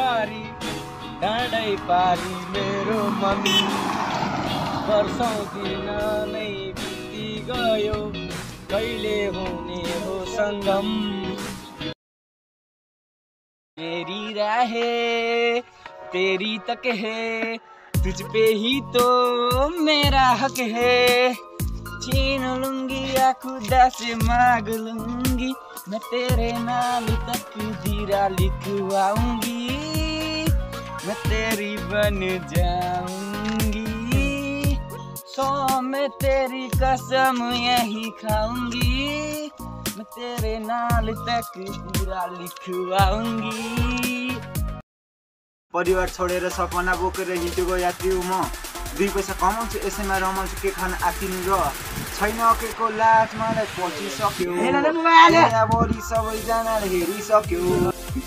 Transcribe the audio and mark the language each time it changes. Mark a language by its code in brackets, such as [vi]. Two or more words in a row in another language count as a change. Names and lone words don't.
[ne] पारी मेरो मम्मी वर्षौं दिन नै बिति गयो, कहिले हुने हो सङ्गम। [hi] तेरी राहें तेरी तक है, तुझ पे ही तो मेरा हक है। छीन लूंगी या खुदा से मांग लूंगी, मैं तेरे नाम तक जीरा लिखवाऊंगी, मैं तेरी बन जाऊंगी। सो मैं तेरी कसम यही खाऊंगी, मैं तेरे नाल तक जीरा लिखवाऊंगी। [ne] परिवार छोडेर सपना बोकेर हिँडेको यात्री हो म। 2 पैसा कमाउँछु, यसैमा रमाउँछु, के खान आकिनु र छैन अकेको लाज मलाई पचिसक्यो। यहाँभरि सबैजनाले हेरिसक्यो।